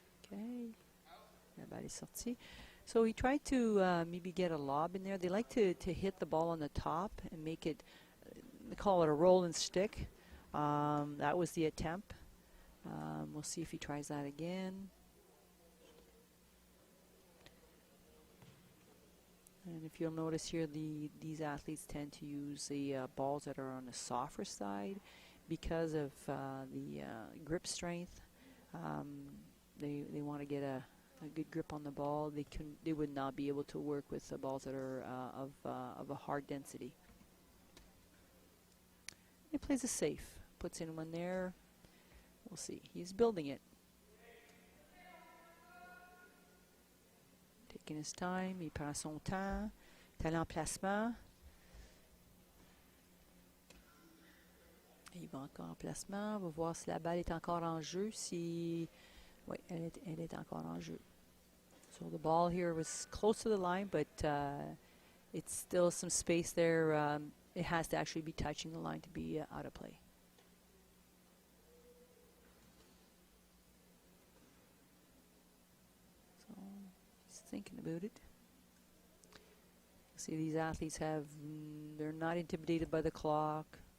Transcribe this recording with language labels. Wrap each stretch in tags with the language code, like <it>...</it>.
<fr>Okay, la balle est sortie.</fr> <en>So he tried to maybe get a lob in there. They like to hit the ball on the top and make it, they call it a roll and stick. That was the attempt. We'll see if he tries that again. And if you'll notice here, these athletes tend to use the balls that are on the softer side because of the grip strength. They want to get a good grip on the ball. They would not be able to work with the balls that are of a hard density. He plays it safe, puts in one there. We'll see. He's building it. Taking his time,</en> <fr>il prend son temps. Talent en placement. Il va encore en placement. On va voir si la balle est encore en jeu. Oui, elle est encore en jeu.</fr> <en>So the ball here was close to the line, but it's still some space there. It has to actually be touching the line to be out of play. So he's thinking about it. See, these athletes they're not intimidated by the clock.</en>